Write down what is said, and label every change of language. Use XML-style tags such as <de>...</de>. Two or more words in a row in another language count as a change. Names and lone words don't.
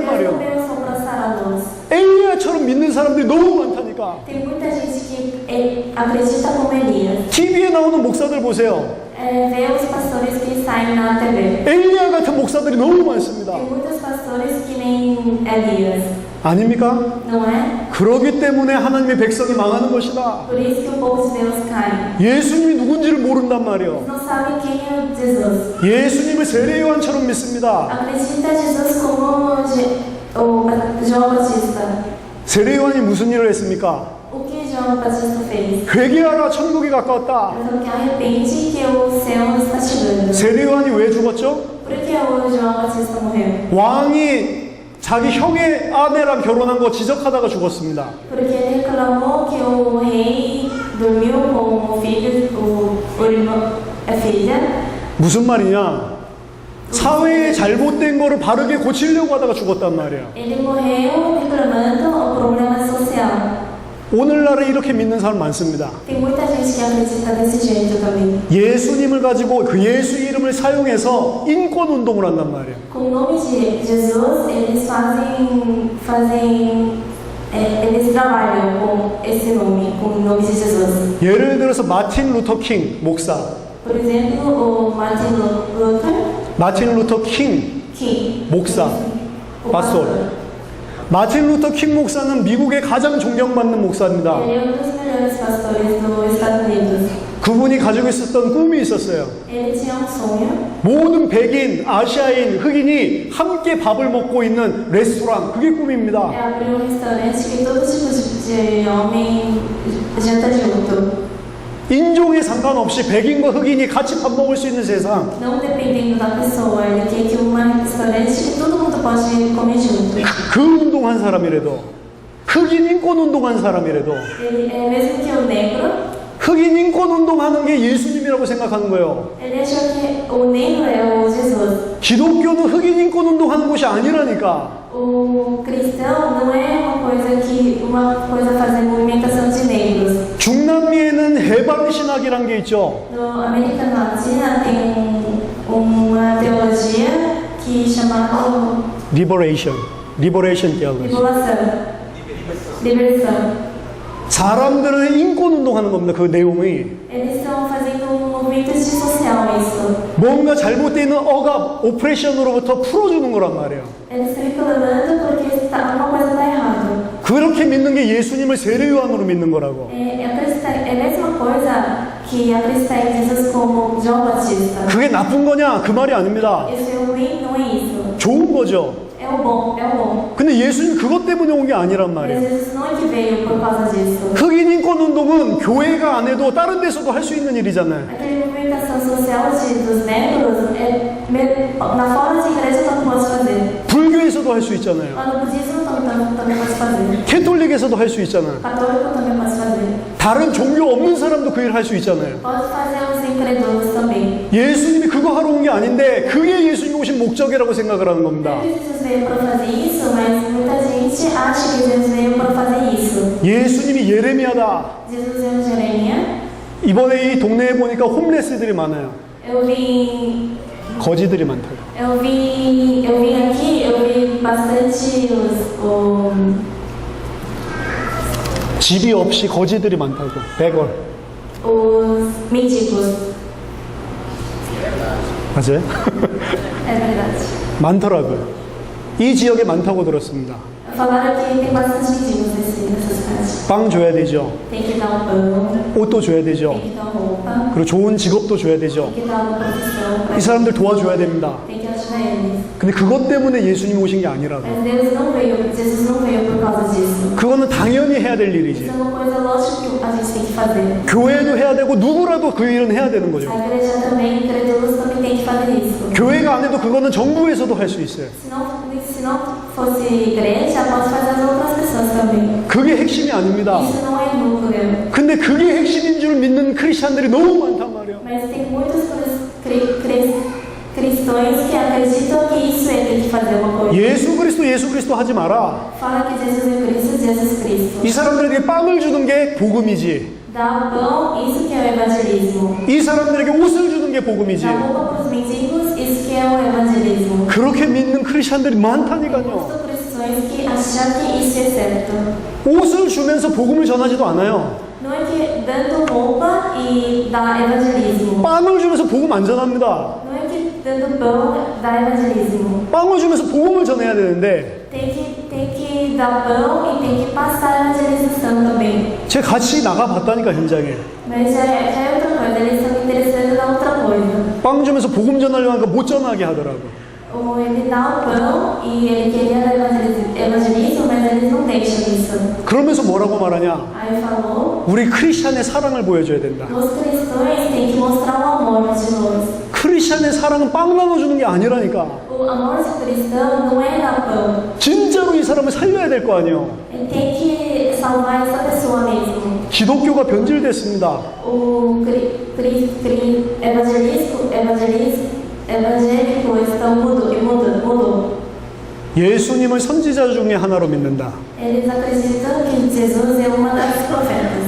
<pt>Deus não</pt> <ko>말이에요.</ko> <pt>veio só para sarar-nos.</pt> <ko>엘리야처럼 믿는 사람들이 너무 많다니까.</ko> <pt>Tem muita gente que acredita como Elias.</pt> <ko>TV에 나오는 목사들 보세요.</ko> <pt>Vê os pastores que saem na TV.</pt> <ko>엘리야 같은 목사들이 너무 많습니다.</ko> <pt>Tem muitos pastores que nem Elias.</pt> <ko>아닙니까?</ko> <pt>Não é?</pt> <ko>그러기 때문에 하나님의 백성이 망하는 것이다.</ko> <pt>Por isso que o povo de Deus cai.</pt> <ko>예수님이 누군지를 모른단 말이에요.</ko> <pt>Não sabem quem é Jesus.</pt> <ko>예수님을 세례 요한처럼 믿습니다.</ko> <pt>Acredita Jesus como o João Batista.</pt> <ko>세례 요한이 무슨 일을 했습니까?</ko> <pt>O que João Batista fez?</pt> <ko>회개하라, 천국이 가까웠다.</ko> <pt>Ele falou que arrepende que o céu está chegando.</pt> <ko>세례 요한이 왜 죽었죠?</ko> <pt>Por que o João Batista morreu?</pt> <ko>왕이 자기 형의 아내랑 결혼한 거 지적하다가 죽었습니다.</ko> <pt>Porque ele reclamou que o rei dormiu com o filho, o irmão, a filha.</pt> <ko>무슨 말이냐? 사회에 잘못된 거를 바르게 고치려고 하다가 죽었단 말이야.</ko> <pt>Ele morreu reclamando o problema social.</pt> <ko>오늘날에 이렇게 믿는 사람 많습니다.</ko> <pt>Tem muita gente que acredita desse jeito também.</pt> <ko>예수님을 가지고 그 예수 이름을 사용해서 인권 운동을 한단 말이에요.</ko> <pt>Com o nome de Jesus, eles trabalham com esse nome, com o nome de Jesus.</pt> <ko>예를 들어서 마틴 루터 킹 목사.</ko> <pt>Por exemplo, o Martin Luther</pt> <ko>마틴 루터 킹 King, 목사.</ko> <pt>o pastor. pastor.</pt> <ko>마틴 루터 킹 목사는 미국의 가장 존경받는 목사입니다.</ko> <pt>Ele é dos melhores pastores dos Estados Unidos.</pt> <ko>그분이 가지고 있었던 꿈이 있었어요.</ko> <pt>Ele tinha sonho.</pt> <ko>모든 백인, 아시아인, 흑인이 함께 밥을 먹고 있는 레스토랑, 그게 꿈입니다.</ko> <pt>Abriu restaurante que todo tipo de homem janta junto.</pt> <ko>인종에 상관없이 백인과 흑인이 같이 밥 먹을 수 있는 세상.</ko> <pt>Não dependendo da pessoa, ele quer que um restaurante que todo mundo pode comer junto.</pt> <ko>그 운동한 사람이라도, 흑인 인권 운동한 사람이라도,</ko> <pt>Ele é mesmo que o negro,</pt> <ko>흑인 인권 운동하는 게 예수님이라고 생각하는 거예요.</ko> <pt>ele achou que o negro é o Jesus.</pt> <ko>기독교는 흑인 인권 운동하는 곳이 아니라니까.</ko> <pt>O cristão não é uma coisa fazer movimentação de negros.</pt> <ko>중남미에는 해방 신학이란 게 있죠.</ko> <pt>No América Latina tem uma teologia que chamada</pt> <en>Liberation theology.</en> <pt>libertação.</pt> <ko>사람들은 인권 운동하는 겁니다. 그 내용이.</ko> <pt>Eles estão fazendo movimento social isso.</pt> <ko>뭔가 잘못되어 있는 억압, 오프레션으로부터 풀어주는 거란 말이에요.</ko> <pt>Eles estão reclamando porque uma coisa está errada.</pt> <ko>그렇게 믿는 게 예수님을 세례 요한으로 믿는 거라고.</ko> <pt>É a mesma coisa que acreditar em Jesus como João Batista.</pt> <ko>그게 나쁜 거냐? 그 말이 아닙니다.</ko> <pt>Isso é ruim, não é isso.</pt> <ko>좋은 거죠.</ko> <pt>É é o bom, é o bom.</pt> <ko>근데 예수님 그것 때문에 온 게 아니란</ko> <pt>Mas</pt> <ko>말이에요.</ko> <pt>Jesus não é que veio por causa disso.</pt> <ko>흑인 인권 운동은 교회가 안 해도 다른 데서도 할 수 있는 일이잖아요.</ko> <pt>Aquela movimentação social dos negros, na fora de igreja também pode fazer.</pt> <ko>불교에서도 할 수 있잖아요.</ko> <pt>Lá no budismo também pode fazer.</pt> <ko>캐톨릭에서도 할 수 있잖아요.</ko> <pt>Católico também pode fazer.</pt> <ko>다른 종교 없는 사람도 그 일을 할 수 있잖아요.</ko> <pt>Pode fazer os incrédulos também.</pt> <ko>예수님이 그거 하러 온 게 아닌데 그게 예수님이 오신 목적이라고 생각을 하는 겁니다.</ko> <pt>Não é que Jesus veio para fazer isso, mas muita gente acha que Jesus veio para fazer isso.</pt> <ko>예수님이 예레미야다.</ko> <pt>Jesus é um Jeremias.</pt> <ko>이번에 이 동네에 보니까 홈레스들이 많아요.</ko> <pt>Eu vim</pt> <ko>거지들이 많다고.</ko> <pt>Eu vim aqui, eu vi bastante</pt> <ko>집이 없이 거지들이 많다고. 베걸.</ko> <pt>os mendigos.</pt> <ko>맞아요?</ko> <pt>É verdade.</pt> <ko>많더라고요. 이 지역에 많다고 들었습니다.</ko> <pt>Falaram que tem bastante mendigos nessa cidade.</pt> <ko>빵 줘야 되죠.</ko> <pt>Tem que dar pão,</pt> <ko>옷도 줘야 되죠.</ko> <pt>tem que dar roupa,</pt> <ko>그리고 좋은 직업도 줘야 되죠.</ko> <pt>tem que dar uma profissão,</pt> <ko>이 사람들 도와줘야 됩니다.</ko> <pt>tem que ajudar eles.</pt> <ko>근데 그것 때문에 예수님이 오신 게 아니라고.</ko> <pt>Mas Jesus não veio por causa disso.</pt> <ko>그거는 당연히 해야 될</ko> <pt>Isso</pt> <ko>일이지.</ko> <pt>é uma coisa lógica que a gente tem que fazer.</pt> <ko>교회도 해야 되고 누구라도 그 일은 해야 되는 거죠.</ko> <pt>A igreja também, incrédulos também tem que fazer isso.</pt> <ko>교회가 안 해도 그거는 정부에서도 할 수 있어요.</ko> <pt>Se não fosse igreja, pode fazer as outras pessoas também.</pt> <ko>그게 핵심이 아닙니다.</ko> <pt>Isso não é núcleo.</pt> <ko>근데 그게 핵심인 줄 믿는 크리스찬들이 너무 많단 말이에요.</ko> <pt>Mas tem muitos cristãos que acreditam que isso é ter que fazer uma coisa.</pt> <ko>예수 그리스도 하지 마라.</ko> <pt>Fala que Jesus é Cristo, Jesus Cristo.</pt> <ko>이 사람들에게 빵을 주는 게 복음이지.</ko> <pt>Dá o pão, isso que é o evangelismo.</pt> <ko>이 사람들에게 옷을 주는 게 복음이지.</ko> <pt>Dá roupa para os mendigos, isso que é o evangelismo.</pt> <ko>그렇게 믿는 크리스찬들이 많다니까요.</ko> <pt>Muitos cristãos que acham que isso é certo.</pt> <ko>옷을 주면서 복음을 전하지도 않아요.</ko> <pt>Não é que dando roupa e dá evangelismo.</pt> <ko>빵을 주면서 복음 안 전합니다.</ko> <pt>Não é que dando pão dá evangelismo.</pt> <ko>빵을 주면서 복음을 전해야 되는데</ko> <pt>Tem que dar pão e tem que passar a evangelização também.</pt> <ko>제가 같이 나가봤다니까 현장에.</ko> <pt>Mas já é outra coisa, eles estão interessados na outra coisa.</pt> <ko>빵 주면서 복음 전하려고 하니까 못 전하게 하더라고.</ko> <pt>Ou ele dá o pão e ele queria dar evangelismo, mas eles não deixam isso.</pt> <ko>그러면서 뭐라고 말하냐?</ko> <pt>Aí falou,</pt> <ko>우리 크리스찬의 사랑을 보여줘야 된다.</ko> <pt>os cristãos têm que mostrar o amor de nós.</pt> <ko>크리스찬의 사랑은 빵 나눠주는 게 아니라니까.</ko> <pt>O amor do cristão não é dar pão.</pt> <ko>진짜로 이 사람을 살려야 될 거 아니에요.</ko> <pt>Ele tem que salvar essa pessoa mesmo.</pt> <ko>기독교가 변질됐습니다.</ko> <pt>O evangélico estão mudou.</pt> <ko>예수님을 선지자 중에 하나로 믿는다.</ko> <pt>Eles acreditam que Jesus é uma das profetas.</pt>